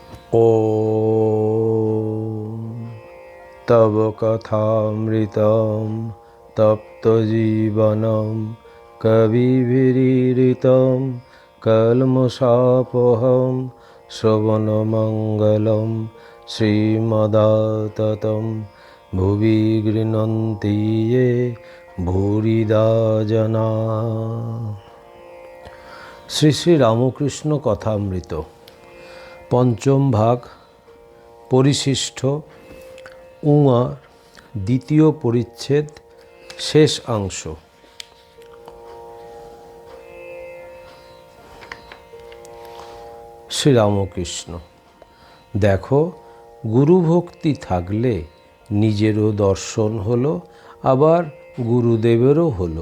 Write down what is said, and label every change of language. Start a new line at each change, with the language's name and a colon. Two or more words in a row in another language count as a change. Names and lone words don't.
Sanskrit: ॐ तव कथामृतं तप्तजीवनं कविभिरीडितं कल्मषापहं श्रवणमङ्गलं श्रीमदाततं भुवि गृह्णन्ति ये भूरिदा जना।
Bangla: শ্রী শ্রী রামকৃষ্ণ কথামৃত পঞ্চম ভাগ পরিশিষ্ট উঙা দ্বিতীয় পরিচ্ছেদ শেষ অংশ। শ্রীরামকৃষ্ণ: দেখো, গুরুভক্তি থাকলে নিজেরও দর্শন হলো, আবার গুরুদেবেরও হলো।